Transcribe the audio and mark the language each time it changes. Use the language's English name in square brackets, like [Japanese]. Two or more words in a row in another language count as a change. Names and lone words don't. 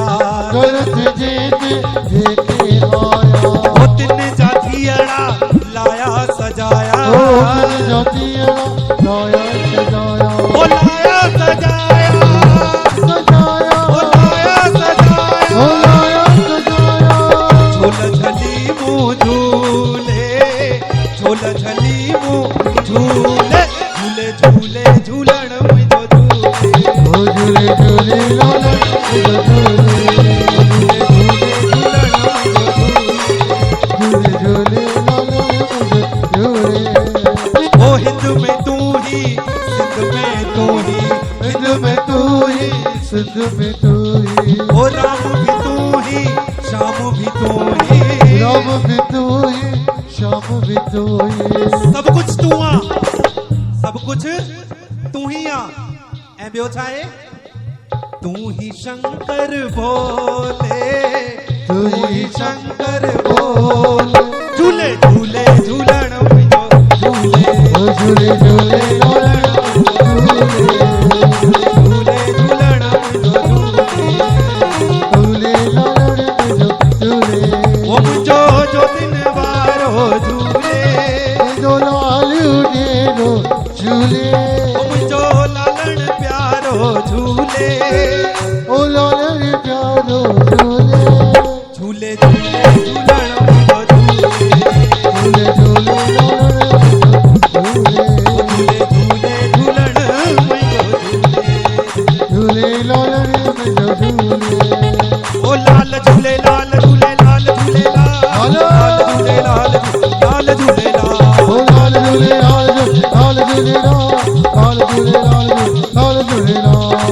[Sindhi] गलत जेत जेके आया ओ तिन जा थियड़ा लाया सजाया ओ दिल जातिया लाया सजाया ओ लाया सजाया सजाया ओ लाया सजाया ओ लाया सजाया झोल झली मुँह झूले झोल झली मुँह झूले झूले झूले झूलण मुंहिंजो झूले ओ झूले झूले लालड़ में झूले झूले झूले झूलण मुंहिंजो झूले झूले झूले लालड़ में झूले [Hindi] ओ हिंद में तू ही सिंध में तू ही हिंद में तू ही सिंध में तू ही ओ राम भी तू ही शाम भी तू ही राम भी तू ही श्याम भी तू ही [Sindhi] सब कुछ तू आ सब कुछ तू ही आ ऐं ॿियो छा आहे तू ही शंकर बोले तू ही शंकर बोल झूले झूले झूलण मुंहिंजो झूले ओ झूले झूले लालड़ में झूले झूले झूलण मुंहिंजो झूले झूले लालड़ में झूले ओ मुंहिंजो ज्योतिन वारो झूले जो लाल उडेरो झूले ओ मुंहिंजो लालण प्यारो झूले ओ लाल प्यारो झूले झूले झूले झूलण मुंहिंजो झूले झूले झूले लालड़ में झूले झूले झूले झूलण मुंहिंजो झूले झूले लालड़ में झूले ओ लाल झूले लाल झूले लाल झूले लाल झूले लाल लाल झूले लाल ओ लाल झूले लाल झूले लाल झूले लाल झूले लाल